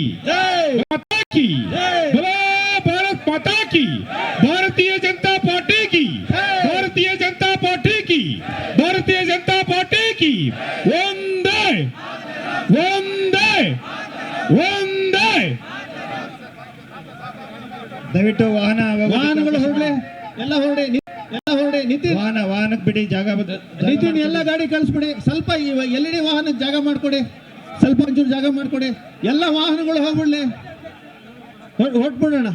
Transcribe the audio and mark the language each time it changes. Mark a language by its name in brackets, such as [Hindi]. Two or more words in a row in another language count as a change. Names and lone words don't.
[Hindi] जय माता की जय बोलो भारत माता की भारतीय जनता पार्टी की भारतीय जनता पार्टी की भारतीय जनता पार्टी की वंदे वंदे वंदे [Kannada] ದಯವಿಟ್ಟು ವಾಹನಗಳು ಹೊರಡ್ಲಿ, ಎಲ್ಲ ಹೊರಡಿ ನಿತಿನ್, ವಾಹನಕ್ಕೆ ಬಿಡಿ, ಜಾಗ ನಿತಿನ್ ಎಲ್ಲ ಗಾಡಿ ಕಳಿಸ್ಬಿಡಿ. ಸ್ವಲ್ಪ ಈ LED ವಾಹನಕ್ಕೆ ಜಾಗ ಮಾಡ್ಕೊಡಿ, ಸ್ವಲ್ಪ ಒಂಚೂರು ಜಾಗ ಮಾಡ್ಕೊಡಿ. ಎಲ್ಲ ವಾಹನಗಳು ಹೋಗ್ಬಿಡ್ಲಿ, ಹೊಟ್ಬಿಡೋಣ.